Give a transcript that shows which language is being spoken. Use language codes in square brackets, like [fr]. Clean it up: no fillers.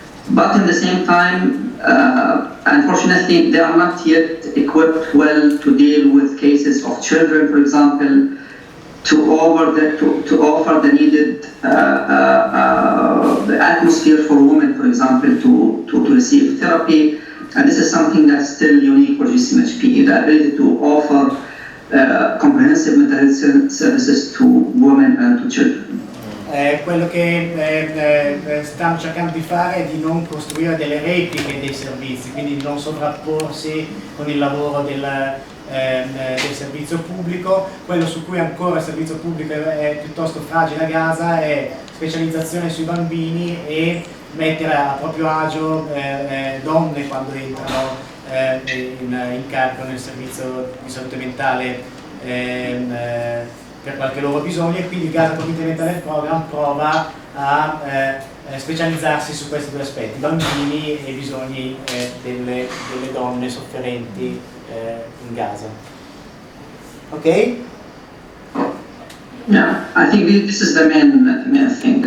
[en] But in the same time, unfortunately, they are not yet equipped well to deal with cases of children, for example, to offer the needed the atmosphere for women, for example, to receive therapy. And this is something that's still unique for GCMHP, the ability to offer comprehensive mental health services to women and to children. [it] Quello che stanno cercando di fare è di non costruire delle repliche dei servizi, quindi di non sovrapporsi con il lavoro del servizio pubblico. Quello su cui ancora il servizio pubblico è piuttosto fragile a Gaza è specializzazione sui bambini e mettere a proprio agio donne quando entrano in carico nel servizio di salute mentale per qualche loro bisogno, e quindi il Gaza Community Mental Health Program prova a specializzarsi su questi due aspetti, bambini e bisogni delle donne sofferenti in Gaza. [en] Ok? Yeah, I think this is the main thing.